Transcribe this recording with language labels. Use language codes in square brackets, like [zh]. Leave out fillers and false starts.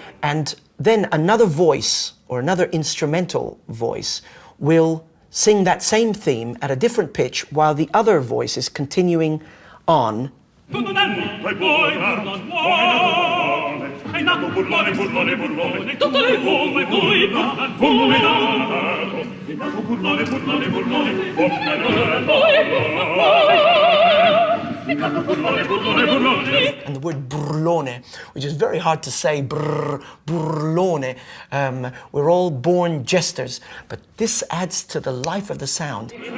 [en] And then another voice, or another instrumental voice, will sing that same theme at a different pitch while the other voice is continuing on. [it] Tutto nel mondo è burlando, è nato burlone, burlone, burlone. Tutto nel mondo è burlando, è nato burlone, burlone, burlone. [en] And the word burlone, which is very hard to say, burlone. We're all born jesters, but this adds to the life of the sound.